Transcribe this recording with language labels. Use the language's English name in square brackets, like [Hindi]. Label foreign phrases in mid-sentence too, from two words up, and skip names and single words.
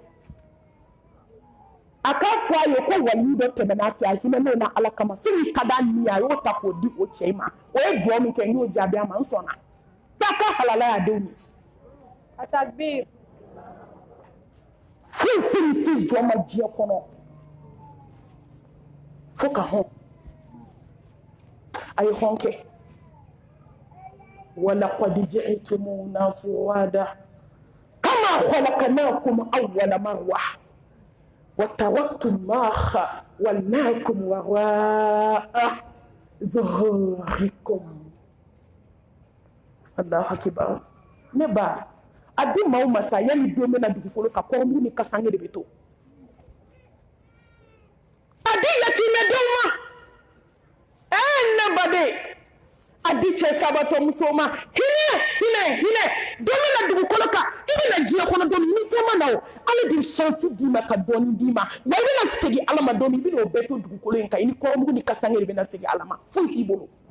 [Bambara] a k'a fɔ a ye ko waliyu dɔ tɛmɛna a fɛ a hinɛnen na ala kama fɛn ka d'a ni a y'o ta k'o di o cɛ ma o ye duwawu min kɛ n y'o jaabi a ma n sɔnna taa ka halala y'a denw ye a takbir foyi tɛ nin se jɔn ma diɲɛ kɔnɔ fo ka hɔn a ye hɔn kɛ [Arabic] ولقد جئتمونا فرادى كما خلقناكم أول مرة وتركتم ما خولناكم وراء ظهوركم الله أكبر [Bambara] نبا adi maaw masa yani don bɛna dugukolo ka kɔrɔmugu ni kasange de bɛ to adi yatimɛdenw ma ne baden adi cɛ sabatɔ musow ma hinɛ don bɛna dugukolo kan i bɛna diɲɛ kɔnɔ don ni fɛn ma na o ala de chance d'i ma ka dɔɔni d'i ma wa i bɛna segin ala ma don i bɛna o bɛɛ to dugukolo in kan i ni kɔrɔmugu ni kasange de bɛna segin ala ma foyi t'i bolo